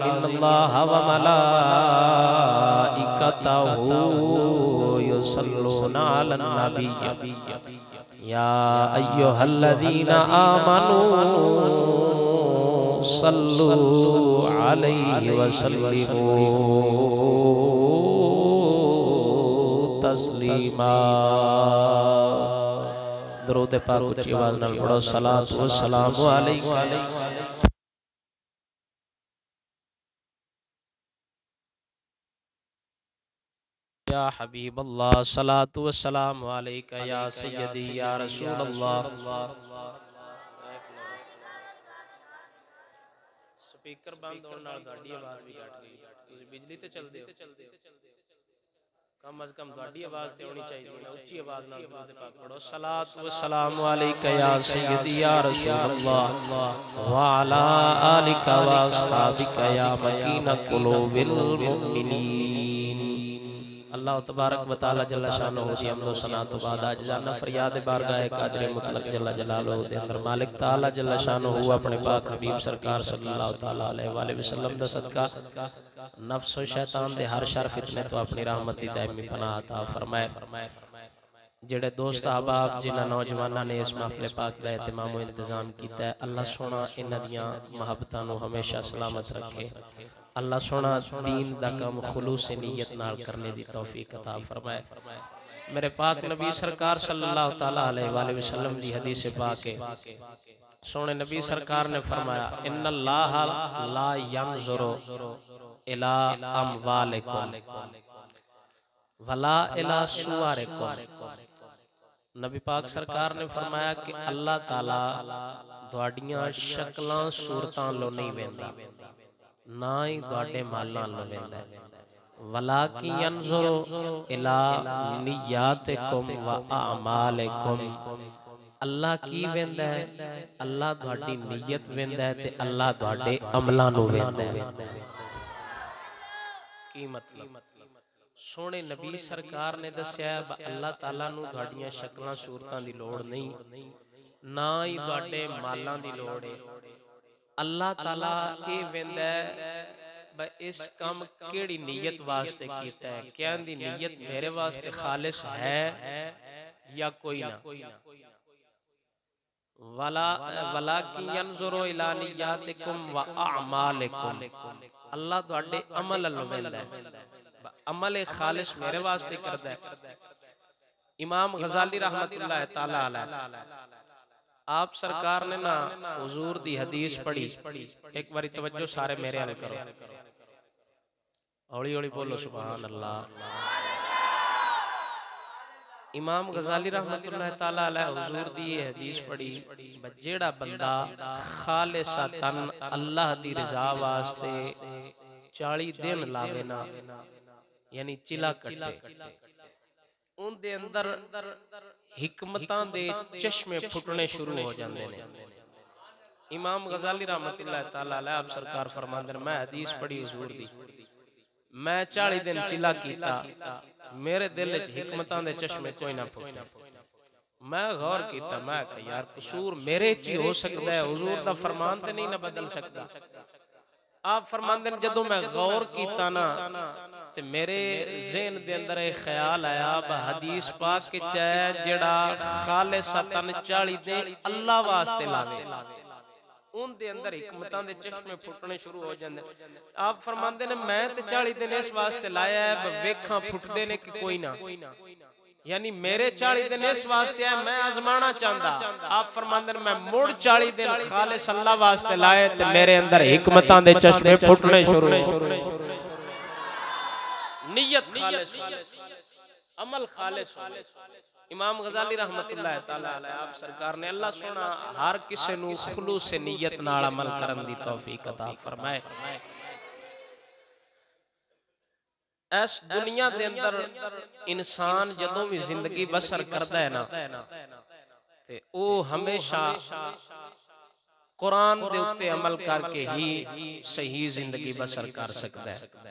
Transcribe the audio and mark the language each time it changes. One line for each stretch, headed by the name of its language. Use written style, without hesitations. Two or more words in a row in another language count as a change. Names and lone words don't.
Arabic: إن الله وملائكته يصلون على النبي يا أيها الذين آمنوا صلوا عليه وسلموا تسليما.
Punjabi: درود پاک اچی آواز نال پڑھو.
Arabic: صلاة و سلام عليك يا حبيب الله. صلاة و سلام عليك يا سيدي يا رسول الله.
Punjabi: سپیکر بند ہون نال تہاڈی آواز وی گھٹ گئی. تسیں بجلی تے چلدے ہو، کم از کم تہاڈی آواز تے ہونی چاہیے نا. اچی آواز نال درود پاک پڑھو.
Arabic: صلاة و سلام عليك يا سيدي يا رسول الله و على آلك و أصحابك يا مكين قلوب المؤمنين. الله تبارك و تعالى جل شأنه
Punjabi: دی حمد و ثنا توں بعد عاجزانہ فریاد بارگاہ قادر مطلق
Arabic: جل جلاله
Punjabi: دے اندر مالک تعالیٰ
Arabic: جل شأنه
Punjabi: اپنے پاک حبیب سرکار
Arabic: صلى الله تعالى عليه وسلم
Punjabi: دا صدقہ نفس اور شیطان دے ہر شر فتنے توں اپنی رحمت دی دائمی پناہ عطا فرمائے. جیہڑے دوست احباب جنہاں نوجواناں نے اس محفل پاک دا اہتمام و انتظام کیتا ہے، اللہ سوہنا انہاں دیاں محبتاں نوں ہمیشہ سلامت رکھے. اللہ سوہنا دین دا کم خلوص نیت نال کرن دی توفیق عطا فرمائے. میرے پاک نبی سرکار
Arabic: صلى الله تعالى عليه وسلم
Punjabi: دی حدیث پاک ہے. سوہنے نبی سرکار نے فرمایا
Arabic: إن الله لا ينظر إلى أموالكم ولا إلى صوركم.
Punjabi: نبی پاک سرکار نے فرمایا کہ اللہ تعالیٰ تہاڈیاں شکلاں صورتاں لوں نہیں ویندا، نہ ہی تہاڈے مالاں لوں ویندا.
Arabic: ولكن ينظر إلى نياتكم و أعمالكم.
Punjabi: اللہ کی ویندا ہے، اللہ تہاڈی نیت ویندا ہے تے اللہ تہاڈے عملاں نوں ویندا ہے. کی مطلب? سوہنے نبی سرکار نے دسیا اللہ تعالیٰ نوں تہاڈیاں شکلاں صورتاں دی لوڑ نہیں، نہ ہی تہاڈے مالاں دی لوڑ ہے. اللہ تعالیٰ ایہ ویندا ہے اس کم کیہڑی نیت واسطے کیتا ہے، کیا دی نیت میرے واسطے خالص ہے یا کوئی نہ.
Arabic: ولكن ينظر إلى نياتكم و أعمالكم.
Punjabi: اللہ تہاڈے عمل ول ویندا ہے، عمل خالص میرے واسطے کردا ہے. امام غزالی
Arabic: رحمة الله تعالى عليه
Punjabi: آپ سرکار نے نا حضور دی حدیث پڑھی. اک واری توجہ سارے میرے ول کرو، ہولی ہولی بولو
Arabic: سبحان الله.
Punjabi: امام غزالی
Arabic: رحمة الله تعالى عليه
Punjabi: حضور دی حدیث پڑھی. جیہڑا بندہ خالصتاً اللہ دی رضا واسطے 40 دن لاوے نا، یعنی چلہ کٹے، اوہدے اندر حکمتاں دے چشمے پھٹنے شروع ہو جاتے ہیں. امام غزالی
Arabic: رحمة الله تعالى عليه
Punjabi: آپ سرکار فرماندے میں حدیث پڑھی حضور دی، میں 40 دن چلہ کیتا، میرے دل چ حکمتاں دے چشمے کوئی نہ پھٹے. میں غور کیا، میں کہا یار قصور میرے چ ہی ہو سکتا ہے، حضور دا فرمان تے نہیں نا بدل سکتا. آپ فرماندے جدوں میں غور کیا نا تے میرے ذہن دے اندر اک خیال آیا حدیث پاک کے چ جیہڑا خالصتاً 40 دن اللہ واسطے لاوے انکے اندر حکمتاں دے چشمے پھٹنے شروع ہو جاتے. آپ فرماتے نے میں تے 40 دن اس واسطے لایا ہے ویکھاں پھٹدے نے کہ کوئی نہ، یعنی میرے 40 دن اس واسطے ہے میں آزمانا چاہتا. آپ فرماتے نے میں مڑ 40 دن خالص اللہ واسطے لائے تے میرے اندر حکمتاں دے چشمے پھٹنے شروع نیت خالص عمل خالص. امام غزالی
Arabic: رحمة الله تعالى عليه
Punjabi: آپ سرکار نے اللہ سوہنا ہر کسے نوں خلوص سے نیت نال عمل کرن دی توفیق عطا فرمائے. اس دنیا دے اندر انسان جدوں وی زندگی بسر کردا ہے نا تے اوہ ہمیشہ قرآن دے اتے عمل کر کے ہی صحیح زندگی بسر کر سکدا ہے.